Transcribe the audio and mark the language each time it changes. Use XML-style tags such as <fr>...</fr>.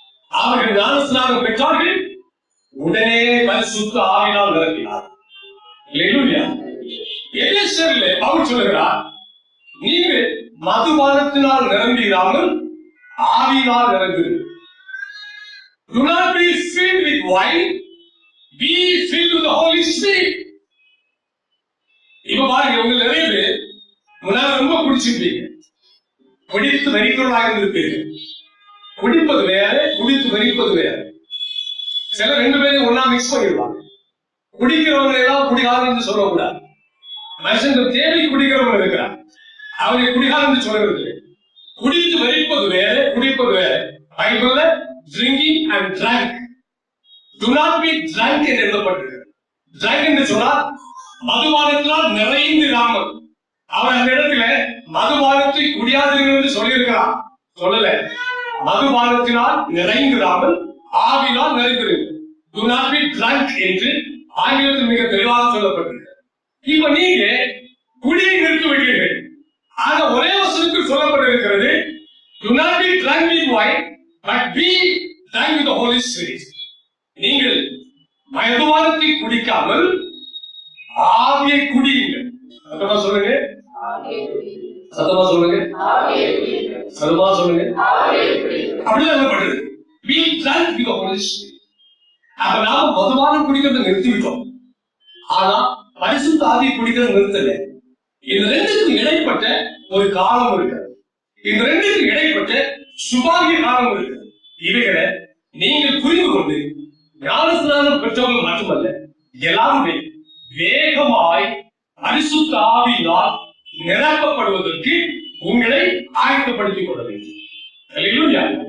<ta>அவர்கள் ஞானஸ்நானம் பெற்றார்கள், உடனே பரிசுத்த ஆவியினால் நிரப்பினார். அல்லேலூயா. எபேசியரிலே பவுல் சொல்கிறார், நீங்கள் மதுபானத்தினால் நிரம்பிடாமல் ஆவியினால் நிரம்புங்கள்.</ta> <en>Do not be filled with wine, be filled with the Holy Spirit.</en> <ta>இப்ப பாருங்க, உங்க நிறைய பேர் முன்னாடி ரொம்ப குடிச்சிருப்பீங்க, குடித்து வெறித்தவர்களாக இருந்திருப்பீர்கள். குடிப்பது வேற, குடித்து வெறிப்பது வேற. சில ரெண்டு பேரும் ஒன்னா மிக்ஸ் பண்ணிடுவாங்க. குடிக்கிறவங்க எல்லாம் குடிகாரன் என்று சொல்லக்கூடாது. மனுஷன் தேவை குடிக்கிறவங்க இருக்கிறார், அவரை குடிகாரன் சொல்றது இல்லை. குடித்து வெறிப்பது வேற, குடிப்பது வேற.</ta> <en>பைபிள்ல drinking and drunk, do not be drunk</en> <ta>என்று எழுதப்பட்டிருக்கிறது. drunk என்று சொன்னால் மதுபானத்தினால் நிறைந்திராமல். அவர் அந்த இடத்துல மதுபானத்தை குடியாதீர்கள் என்று சொல்லியிருக்கிறார், சொல்லல. மதுபானத்தினால் நிறைந்திராமல் ஆவினால் நிறைந்திருங்கள்.</ta> <en>do not be drunk</en> <ta>என்று ஆங்கிலத்தில் மிக தெளிவாக சொல்லப்பட்டிருக்கிறது. இப்ப நீங்க குடியை நிறுத்தி விடுவீர்கள். ஆக ஒரே வசனத்தில் சொல்லப்பட்டிருக்கிறது,</ta> <en>do not be drunk with wine, but be drunk with the Holy Spirit.</en> <ta>நீங்கள் மதுபானத்தை குடிக்காமல் ஆவியை குடியுங்கள். சத்தமா சொல்லுங்க, சத்தமா சொல்லுங்க, சத்தமா சொல்லுங்க. அப்படிதான் சொல்லப்பட்டது,</ta> <en>be drunk with the Holy Spirit.</en> <ta>அப்ப நாம மதுபானம் குடிக்கிறத நிறுத்திவிட்டோம், ஆனா பரிசுத்த ஆவியை குடிக்கிறத நிறுத்தல. இந்த ரெண்டுக்கும் இடைப்பட்ட ஒரு காலம் இருக்கிறது. இந்த ரெண்டுக்கும் இடைப்பட்ட சுபாகிய காலம் இருக்கிறது. இவைகளை நீங்கள் புரிந்து கொண்டு ஞானஸ்நானம் பெற்றவர்கள் மட்டுமல்ல, எல்லாருமே வேகமாய் பரிசுத்த ஆவியினால் நிரப்பப்படுவதற்கு உங்களை ஆயத்தப்படுத்திக் கொள்ள வேண்டும். அல்லேலூயா.</ta>